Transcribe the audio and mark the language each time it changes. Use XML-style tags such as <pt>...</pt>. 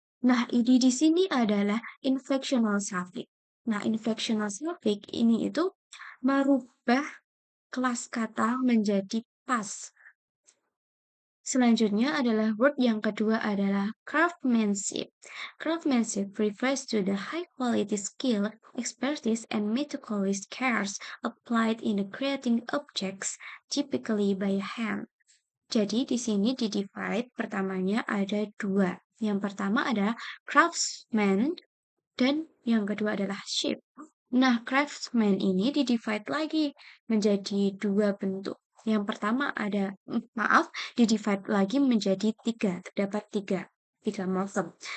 <id>Nah, ed di sini adalah inflectional suffix. Nah, inflectional suffix ini itu merubah kelas kata menjadi pas. Selanjutnya adalah word yang kedua adalah craftsmanship.</id> <en>Craftsmanship refers to the high quality skill, expertise, and meticulous cares applied in creating objects, typically by hand.</en> <id>Jadi di sini di divide pertamanya ada dua. Yang pertama adalah craftsman dan yang kedua adalah ship. Nah, craftsman ini di divide lagi menjadi dua bentuk. Yang pertama ada, di divide lagi menjadi tiga, terdapat tiga morphem.</id>